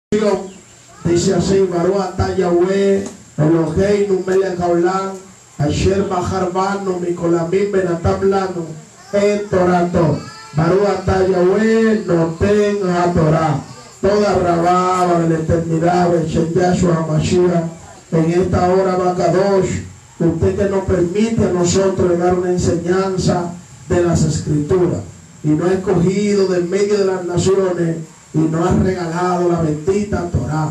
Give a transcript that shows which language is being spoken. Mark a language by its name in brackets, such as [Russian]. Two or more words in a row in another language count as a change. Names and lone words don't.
[Spanish] Dice así: [Hebrew] ברוך אתה יהוה אלוהינו מלך העולם אשר בחר בנו מכל העמים ונתן לנו את תורתו. ברוך אתה יהוה נותן התורה. תודה רבה [Spanish] de la eternidad, en Yahshua HaMashiach, en esta hora Bacadosh, usted que nos permite a nosotros dar una enseñanza de las Escrituras, y nos ha escogido de medio de las naciones y nos ha regalado la bendita Torah.